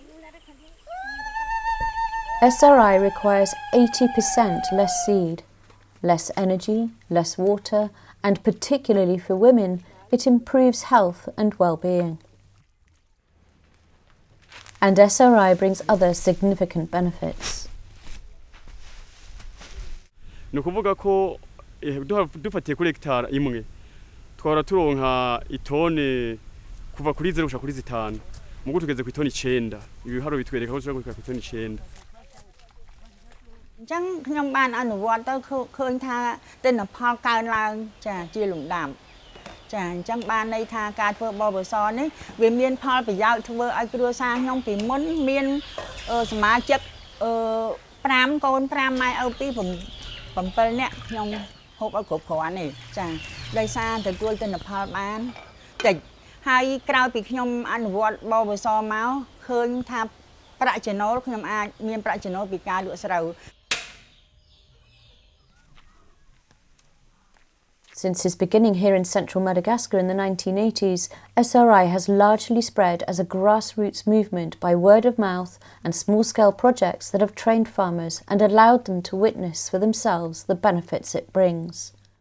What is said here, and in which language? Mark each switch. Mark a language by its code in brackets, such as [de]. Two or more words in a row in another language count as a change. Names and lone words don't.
[en] SRI requires 80% less seed, less energy, less water, and particularly for women, it improves health and well-being. And SRI brings other significant benefits. [rn] Ni ukuvuga ko dufatiye kuri hectare imwe twara turonka itone kuva kuri 0 gushika kuri 5 mugo tugeze ku itone 9 ibiharo bitwereka ko tushaka ku itone 9 [km] ចឹងខ្ញុំបានអនុវត្តទៅឃើញថាទិន្នផលកើនឡើងចាជាលំដាប់ចាអញ្ចឹង បានន័យថាការធ្វើបបសនេះវាមានផលប្រយោជន៍ធ្វើឲ្យគ្រួសារខ្ញុំពីមុនមានសមាជិក5កូន5ម៉ែឪពី7នាក់ខ្ញុំហូបឲ្យគ្រប់គ្រាន់នេះចាដោយសារទទួលទិន្នផលបានតិចហើយក្រោយពីខ្ញុំអនុវត្តបបសមកឃើញថាប្រាក់ចំណូលខ្ញុំអាចមានប្រាក់ចំណូលពីការលក់ស្រូវ [en] Since its beginning here in central Madagascar in the 1980s, SRI has largely spread as a grassroots movement by word of mouth and small-scale projects that have trained farmers and allowed them to witness for themselves the benefits it brings.